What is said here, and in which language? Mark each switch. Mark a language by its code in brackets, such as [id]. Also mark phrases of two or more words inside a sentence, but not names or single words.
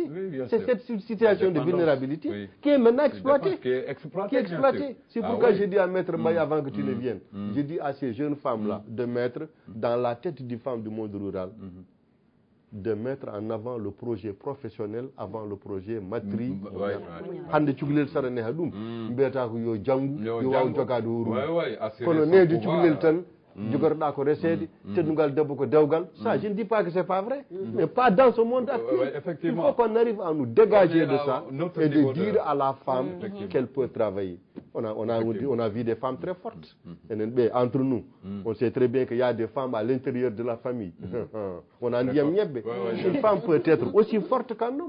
[fr] C'est cette situation de vulnérabilité qui est maintenant exploitée. C'est pourquoi j'ai dit à Maître Mbaye avant que tu ne viennes, j'ai dit à ces jeunes femmes-là de mettre dans la tête des femmes du monde rural, de mettre en avant le projet professionnel avant le projet matrimonial. [ff] Hande cukalel sara ne hadum mbiyata ko yo jangu yo waw jogade wuro kono needi cukalel tan jogorɗa ko resede teddugal debbo ko dewgal. [fr] Ça, je ne dis pas que c'est pas vrai, mais pas dans ce monde actif. Il faut qu'on arrive à nous dégager de ça et de dire à la femme qu'elle peut travailler. On a vu des femmes très fortes. Entre nous, on sait très bien qu'il y a des femmes à l'intérieur de la famille. On a une femme peut être aussi forte qu'un homme.